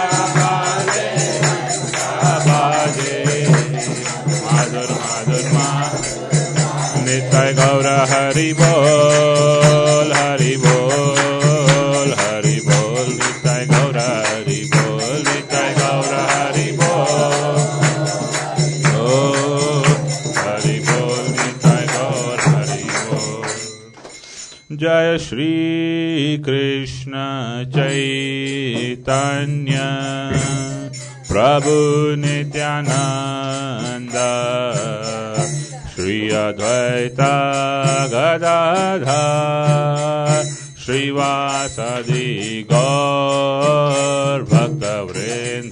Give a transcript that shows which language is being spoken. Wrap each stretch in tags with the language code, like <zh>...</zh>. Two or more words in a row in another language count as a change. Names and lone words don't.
<bn>বাজে ঘণ্টা বাজে মাধুর মাধুর মাধুর নিত্য গৌর হরি বোল হরি বোল হরি বোল নিত্য গৌর হরি বোল নিত্য গৌর হরি বোল হরি বোল নিত্য গৌর হরি বোল। জয় শ্রী কৃষ্ণ চৈতন্য প্রভু নিত্যানন্দ শ্রী অদ্বৈত গদাধর শ্রীবাসাদি গৌর ভক্তবৃন্দ।</bn>